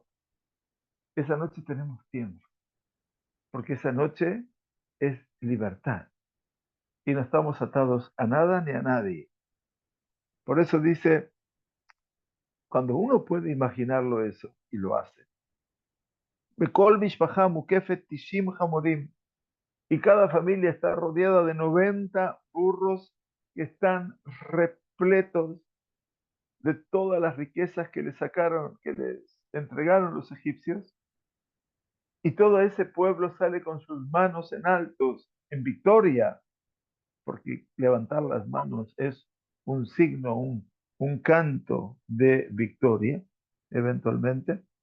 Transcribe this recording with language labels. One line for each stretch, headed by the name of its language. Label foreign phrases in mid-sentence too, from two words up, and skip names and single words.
Spanish: Esa noche tenemos tiempo, porque esa noche es libertad. Y no estamos atados a nada ni a nadie. Por eso dice, cuando uno puede imaginarlo eso, y lo hace,
Hebrew: בכל משפחה מוקפת תשעים חמורים,
Spanish: y cada familia está rodeada de 90 burros que están repletos de todas las riquezas que les sacaron, que les entregaron los egipcios, y todo ese pueblo sale con sus manos en altos, en victoria, porque levantar las manos es un signo, un canto de victoria, eventualmente.